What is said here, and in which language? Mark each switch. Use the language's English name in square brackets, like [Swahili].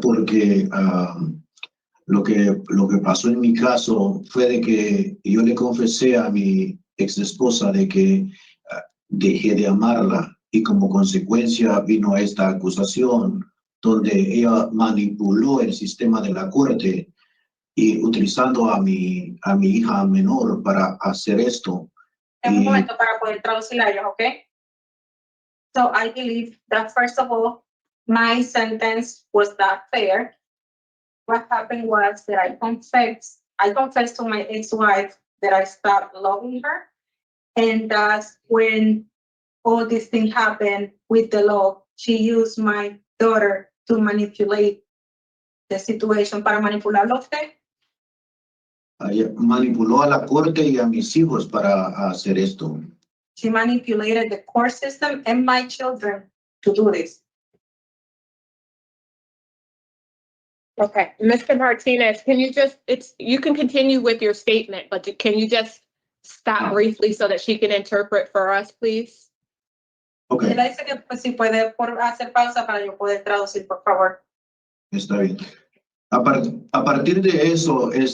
[Spanish] Porque lo que pasó en mi caso fue de que yo le confesé a mi ex esposa de que dejé de amarla y como consecuencia vino esta acusación donde ella manipuló el sistema de la corte y utilizando a mi hija menor para hacer esto. Un momento para poder traducir a ellos, ¿ok? [English] So I believe that first of all, my sentence was not fair. What happened was that I confessed to my ex-wife that I stopped loving her. And that's when all this thing happened with the law. She used my daughter to manipulate the situation. [Spanish] ¿Para manipularlo usted? Manipuló a la corte y a mis hijos para hacer esto. [English] She manipulated the court system and my children to do this. Okay, Mr. Martinez, can you you can continue with your statement, but can you just stop briefly so that she can interpret for us, please? Okay. [Spanish] Ella dice que pues, si puede hacer pausa para yo poder traducir, por favor. Está bien. A partir de eso,